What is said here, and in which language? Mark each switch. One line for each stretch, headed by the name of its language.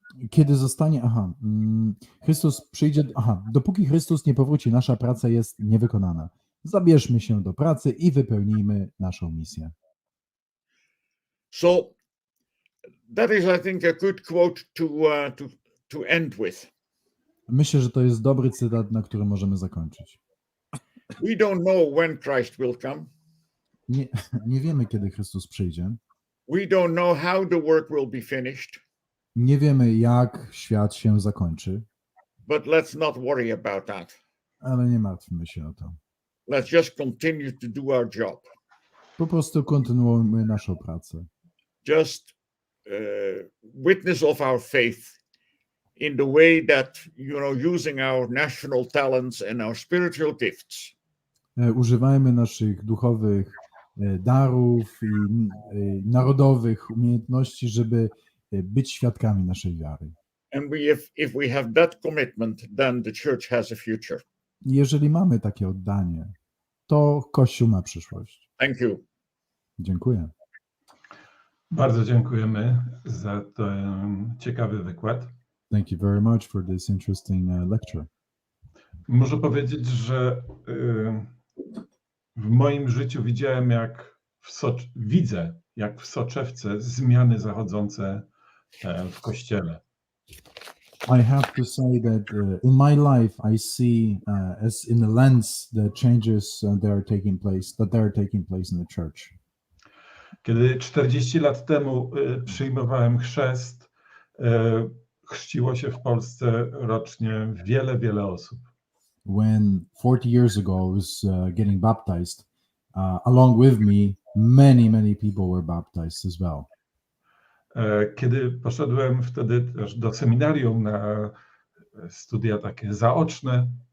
Polish: kiedy zostanie, Chrystus przyjdzie, dopóki Chrystus nie powróci, nasza praca jest niewykonana. Zabierzmy się do pracy i wypełnijmy naszą misję.
English: So that is, I think, a good quote to end with.
Polish: Myślę, że to jest dobry cytat, na którym możemy zakończyć.
English: We don't know when Christ will come.
Polish: Nie wiemy, kiedy Chrystus przyjdzie.
English: We don't know how the work will be finished.
Polish: Nie wiemy, jak świat się zakończy.
English: But let's not worry about that.
Polish: Ale nie martwmy się o to.
English: Let's just continue to do our job.
Polish: Po prostu kontynuujmy naszą pracę.
English: Just witness of our faith in the way that, using our national talents and our spiritual gifts.
Polish: Używajmy naszych duchowych darów i narodowych umiejętności, żeby być świadkami naszej wiary.
English: And if we have that commitment, then the church has a future.
Polish: Jeżeli mamy takie oddanie, to Kościół ma przyszłość.
English: Thank you.
Polish: Dziękuję. Bardzo dziękujemy za ten ciekawy wykład.
English: Thank you very much for this interesting lecture.
Polish: Muszę powiedzieć, że w moim życiu widziałem, widzę, jak w soczewce zmiany zachodzące w Kościele.
English: I have to say that in my life I see as in a lens the changes that are taking place in the church.
Polish: Kiedy 40 lat temu przyjmowałem chrzest, chrzciło się w Polsce rocznie wiele osób.
English: When 40 years ago I was getting baptized, along with me, many people were baptized as well.
Polish: Kiedy poszedłem wtedy też do seminarium na studia takie zaoczne,